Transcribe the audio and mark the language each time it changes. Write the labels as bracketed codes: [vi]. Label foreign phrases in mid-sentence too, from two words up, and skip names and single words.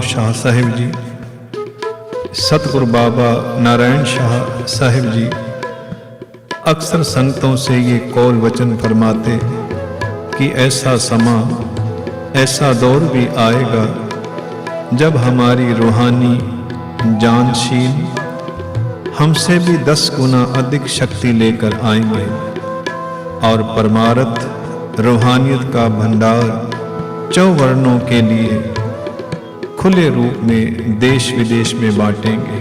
[hi] शाह साहिब जी, सतगुरु बाबा नारायण शाह साहिब जी अक्सर संगतों से ये कौल वचन फरमाते कि ऐसा समा, ऐसा दौर भी आएगा जब हमारी रूहानी जानशीन हमसे भी 10 गुना अधिक शक्ति लेकर आएंगे और परमार्थ रूहानियत का भंडार चौवर्णों के लिए खुले रूप में देश विदेश में बांटेंगे।